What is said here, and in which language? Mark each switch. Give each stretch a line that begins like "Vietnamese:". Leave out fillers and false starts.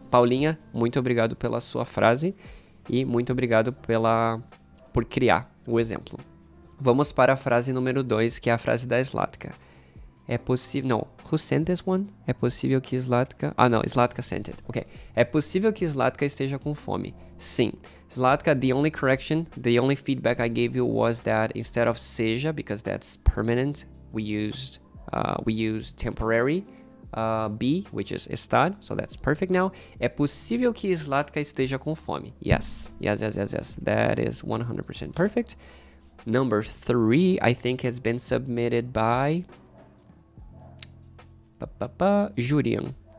Portuguese: Paulinha, muito obrigado pela sua frase e muito obrigado por criar o exemplo. Vamos para a frase número 2, que é a frase da Zlatka. É possível... Não,
English: who sent this one?
Portuguese: É possível que Zlatka...
English: Ah, não, Zlatka sent it. Ok.
Portuguese: É possível que Zlatka esteja com fome. Sim.
English: Zlatka, the only correction, the only feedback I gave you was that instead of seja, because that's permanent, we used temporary be, which is estar, so that's perfect now.
Portuguese: É possível que Zlatka esteja com fome.
English: Yes. That is 100% perfect. Number 3, I think has been submitted by Jurian.